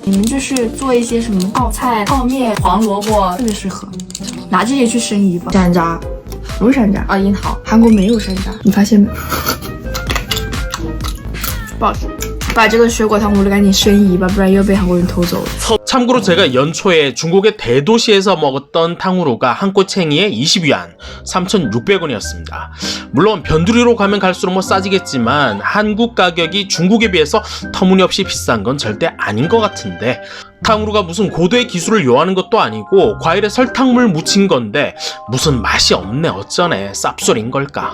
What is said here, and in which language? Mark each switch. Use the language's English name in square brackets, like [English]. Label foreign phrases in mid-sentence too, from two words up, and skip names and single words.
[Chinese] 你们就是做一些什么泡菜、泡面、黄萝卜，特别适合。拿这些去生疑吧。山楂，不是山楂啊，樱桃。韩国没有山楂，你发现没？不好吃。把这个水果糖葫芦赶紧申遗吧，不然又被韩国人偷走了。 [Korean] 참고로 제가 연초에 중국의 대도시에서 먹었던 탕후루가 한 꼬챙이에 20위안, 3,600원이었습니다. 물론 변두리로 가면 갈수록 싸지겠지만 한국 가격이 중국에 비해서 터무니없이 비싼 건 절대 아닌 것 같은데 탕후루가 무슨 고도의 기술을 요하는 것도 아니고 과일에 설탕물 묻힌 건데 무슨 맛이 없네 어쩌네 쌉소리인 걸까.